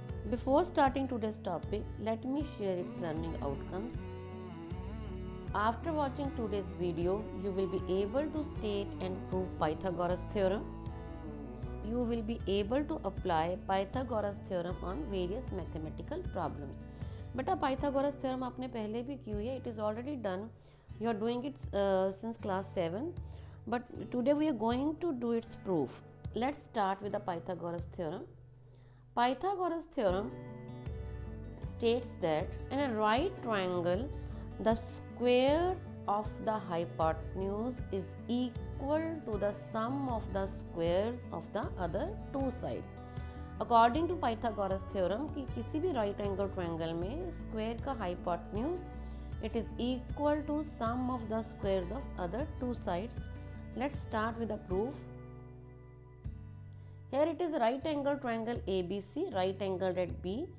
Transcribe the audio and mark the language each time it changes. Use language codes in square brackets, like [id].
[en] Before starting today's topic, let me share its learning outcomes. After watching today's video, you will be able to state and prove Pythagoras theorem. You will be able to apply Pythagoras theorem on various mathematical problems. [hi] बेटा Pythagoras theorem आपने पहले भी की हुई है. [en] It is already done. You are doing it since class 7, but today we are going to do its proof. Let's start with the Pythagoras theorem. Pythagoras theorem states that in a right triangle, the square of the hypotenuse is equal to the sum of the squares of the other two sides. According to Pythagoras theorem [hi] कि किसी भी [en] Right angle triangle में square का hypotenuse it is equal to sum of the squares of other two sides. Let's start with the proof. Here it is right angle triangle ABC, right angle at B.